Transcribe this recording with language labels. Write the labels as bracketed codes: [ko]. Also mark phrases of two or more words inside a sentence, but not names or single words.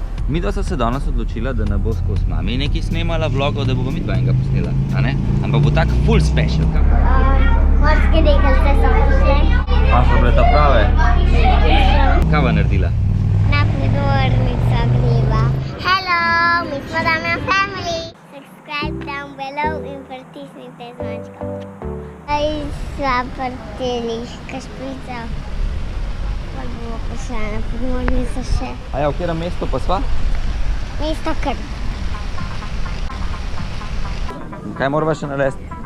[sl] Midva sta se danes odločila, da ne bo skozi mami nekaj snemala vlogov, da bo pa midva enega posnela, a ne? Ampak bo tak full special. Morske deklice so prišle. A so bile ta prave? Kaj bo naredila? Na podmornico greva. Hello, mi smo Damian Family. [en] Subscribe down below [sl] in pritisnite zvončko. Sva vrteli kašprico. Pa bomo prišla na podmornico še. A ja, v katerem mestu pa sva? Mesto Krk. Kaj morava še narediti?